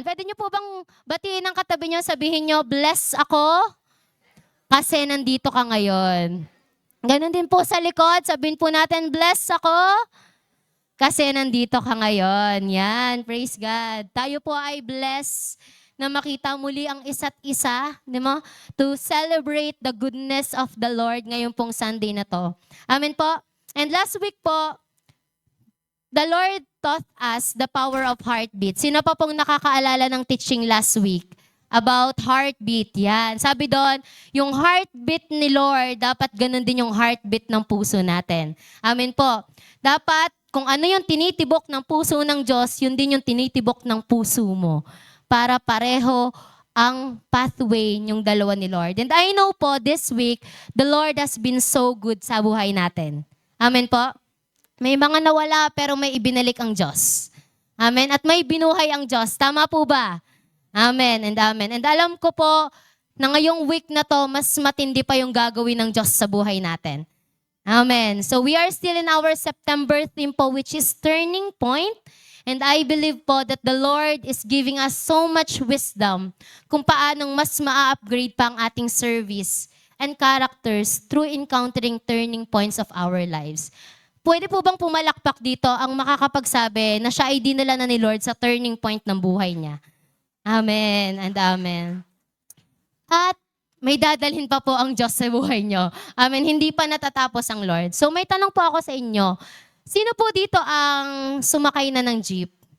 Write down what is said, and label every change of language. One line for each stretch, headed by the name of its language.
Filipino: Pwede niyo po bang batiin ang katabi niyo, sabihin niyo, bless ako kasi nandito ka ngayon. Ganon din po sa likod, sabihin po natin, bless ako kasi nandito ka ngayon. Yan. Praise God. Tayo po ay bless na makita muli ang isa't isa, di mo?
English: To celebrate the goodness of the Lord
Filipino: ngayong pong Sunday na to. Amen po.
English: And last week po, the Lord taught us the power of heartbeat.
Filipino: Sino pa pong nakakaalala ng
English: teaching last week about heartbeat?
Filipino: Yan. Sabi doon, yung heartbeat ni Lord, dapat ganun din yung heartbeat ng puso natin. Amen po. Dapat, kung ano yung tinitibok ng puso ng Diyos, yun din yung tinitibok ng puso mo. Para pareho ang pathway yung dalawa ni Lord.
English: And I know po, this week, the Lord has been so good
Filipino: sa buhay natin. Amen po. May mga nawala pero may ibinalik ang Diyos. Amen. At may binuhay ang Diyos. Tama po ba? Amen and amen. And alam ko po na ngayong week na to, mas matindi pa yung gagawin ng Diyos sa buhay natin. Amen.
English: So we are still in our September theme po, which is Turning Point. And I believe po that the Lord is giving us so much wisdom
Filipino: kung paanong mas ma-upgrade pa ang ating
English: service and characters through encountering turning points of our lives.
Filipino: Pwede po bang pumalakpak dito ang makakapagsabi na siya ay dinala na ni Lord sa turning point ng buhay niya? Amen and amen. At may dadalhin pa po ang Diyos sa buhay niyo. Amen. Hindi pa natatapos ang Lord. So may tanong po ako sa inyo. Sino po dito ang sumakay na ng jeep?